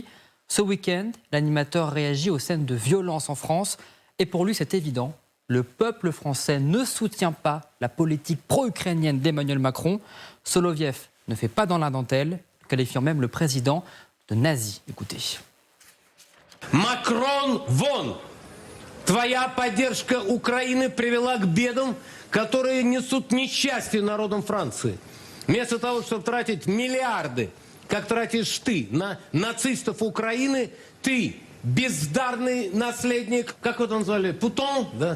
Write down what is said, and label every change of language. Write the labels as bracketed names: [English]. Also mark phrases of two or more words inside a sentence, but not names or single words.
[French] Ce week-end, l'animateur réagit aux scènes de violence en France. Et pour lui, c'est évident, le peuple français ne soutient pas la politique pro-ukrainienne d'Emmanuel Macron. Soloviev ne fait pas dans la dentelle, qualifiant même le président de nazi. Écoutez. [Russian] Macron, вон! Твоя поддержка Украины привела к бедам, которые несут несчастье народам Франции. Вместо того, чтобы тратить миллиарды, как тратишь ты, на нацистов Украины, ты, бездарный наследник, как его там назвали, Путон, да?